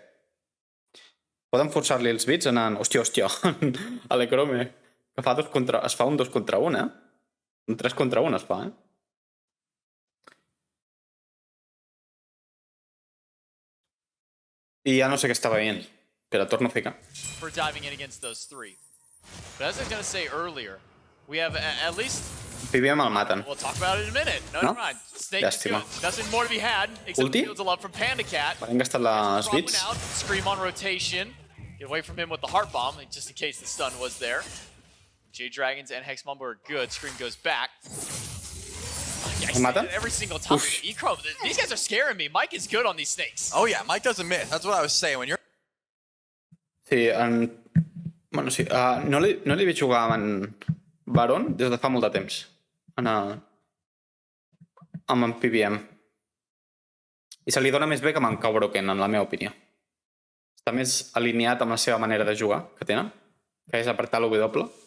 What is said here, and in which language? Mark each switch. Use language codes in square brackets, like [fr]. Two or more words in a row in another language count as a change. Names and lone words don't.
[ca] Poden forçar-li els bits anant... Hòstia, a l'Ecrome. Que es fa un 2 contra 1, eh? Un 3 contra 1 es fa, eh? I ja no sé què està veient. Espera, torno a ficar. [en] For diving in against those 3. But as I was going to say earlier, we have at least... [ca] PBM el maten. [en] We'll talk about it in a minute. No, never mind. Snake is good. Nothing more to be had, except Ulti? fields of love from Panda Cat. [ca] Han gastat les bits. [en] Scream on rotation. Get away from him with the heart bomb, just in case the stun was there. Jade Dragons and Hex Mambo are good. Scream goes back. Yeah, I say that every single time. Echrome, these guys are scaring me. Mike is good on these snakes. Oh yeah, Mike doesn't miss. That's what I was saying. When you're... [ca] Sí, Bueno, sí. No li veig jugar amb en Baron des de fa molt de temps. Amb en PBM. I se li dona més bé que amb en Cowbroken, en la meva opinió. Està més alineat amb la seva manera de jugar que tenen, que és apretar l'W.